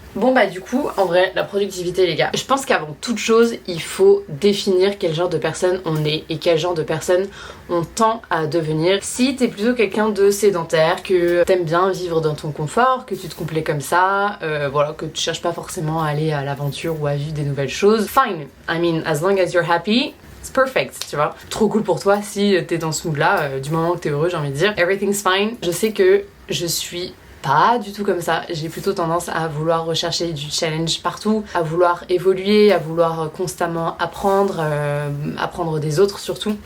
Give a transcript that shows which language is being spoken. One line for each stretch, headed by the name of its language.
French: Bon du coup, en vrai, la productivité les gars, je pense qu'avant toute chose, il faut définir quel genre de personne on est et quel genre de personne on tend à devenir. Si t'es plutôt quelqu'un de sédentaire, que t'aimes bien vivre dans ton confort, que tu te complais comme ça, voilà, que tu cherches pas forcément à aller à l'aventure ou à vivre des nouvelles choses, fine.
English: I mean, as long as you're happy, it's perfect,
French: tu vois. Trop cool pour toi si t'es dans ce mood là, du moment que t'es heureux, j'ai envie de dire,
English: everything's fine.
French: Je sais que je suis pas du tout comme ça, j'ai plutôt tendance à vouloir rechercher du challenge partout, à vouloir évoluer, à vouloir constamment apprendre, apprendre des autres surtout.